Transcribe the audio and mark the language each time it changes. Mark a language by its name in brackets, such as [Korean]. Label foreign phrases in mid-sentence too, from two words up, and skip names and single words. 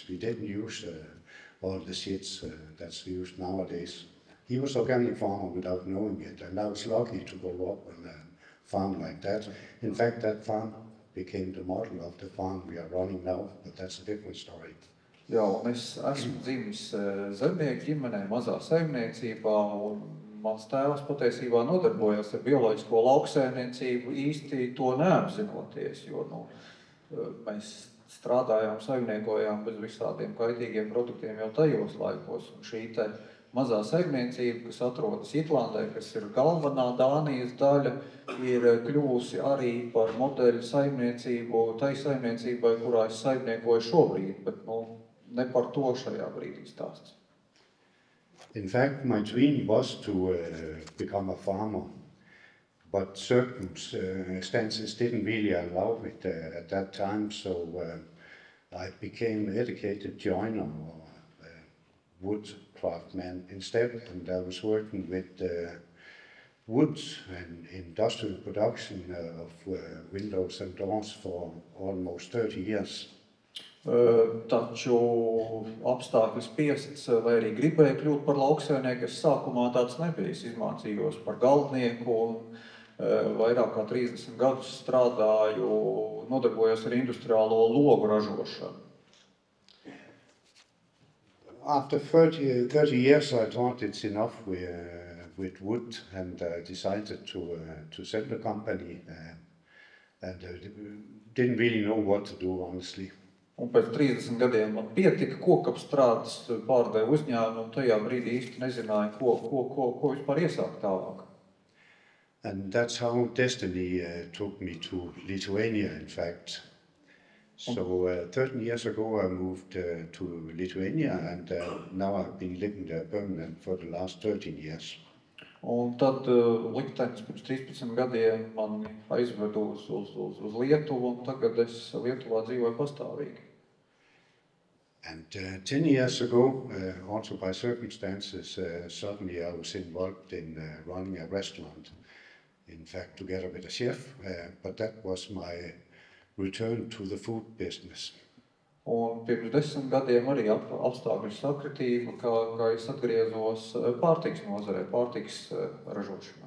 [English] We didn't use all the shits that's used nowadays. He was organic farmer without knowing it, and I was lucky to grow up on a farm like that. In fact, that farm became the model of the farm we are running now, but that's a different story. [Latvian] Jā, un es esmu dzimis zemnieku ģimenē, mazā saimniecībā, un mans tēvs patiesībā nodarbojās ar bioloģisko lauksaimniecību, īsti to neapzinoties, jo mēs strādājām, saimniekojām bez visādiem kaitīgiem produktiem jau tajos laikos, un šī te mazā saimniecība, kas atrodas Jutlandē, kas ir galvenā Dānijas daļa, ir kļuvusi arī par modeļu saimniecību, tai saimniecībai, kurā es saimniekoju šobrīd, bet ne par to šajā brīdī stāsts. [English] In fact, my dream was to become a farmer, but circumstances didn't really allow it at that time, so I became an educated joiner or wood craftsman instead, and I was working with wood and industrial production of windows and doors for almost 30 years. [Latvian] Taču apstākļi spiests, vai arī gribēju kļūt par lauksaimnieku, es sākumā tāds nebija. Es izmācījos par galdnieku un vairāk kā 30 gadus strādāju, nodarbojos ar industriālo logu ražošanu. [English] After 30 years, I thought it's enough with wood, and I decided to sell the company, and didn't really know what to do, honestly. [Latvian] Un pēc 30 gadiem man pietika kokapstrādes, pārdevu uzņēmumu, un tajā brīdī īsti nezināju, ko vispār iesākt tālāk. [English] And that's how destiny took me to Lithuania, in fact. So 13 years ago I moved to Lithuania, and now I've been living there permanent for the last 13 years. [Latvian] Un tad liktenis pirms 13 gadiem man aizvedu uz Lietuvu, un tagad es Lietuvā dzīvoju pastāvīgi. [English] And 10 years ago, also by circumstances, suddenly I was involved in running a restaurant, in fact together with a chef, but that was my return to the food business. [Latvian] Un pirms 10 gadiem arī apstākļu sakritība, kā es atgriezos pārtiks nozarē, pārtiks ražošanā.